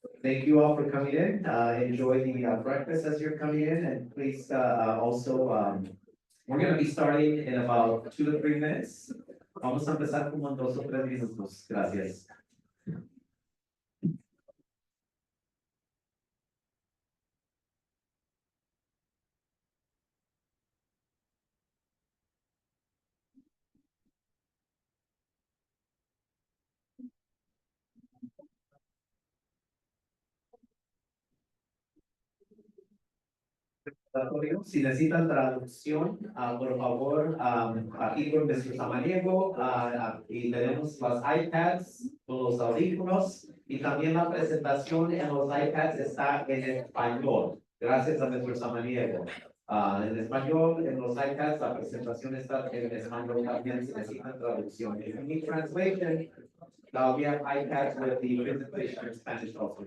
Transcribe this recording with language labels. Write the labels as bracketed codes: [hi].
[en] Thank you all for coming in. Enjoy the breakfast as you're coming in, and please also, we're gonna be starting in about 2 to 3 minutes. [es] Vamos a empezar como en 2 o 3 minutos. Gracias. Si necesitan traducción, por favor, aquí con nuestro samaniego, y tenemos las iPads, los audífonos, y también la presentación en los iPads está en español, gracias a nuestro samaniego. En español, en los iPads, la presentación está en español también, si necesitan traducción. [en] If you need translation, we have iPads with the presentation in Spanish also.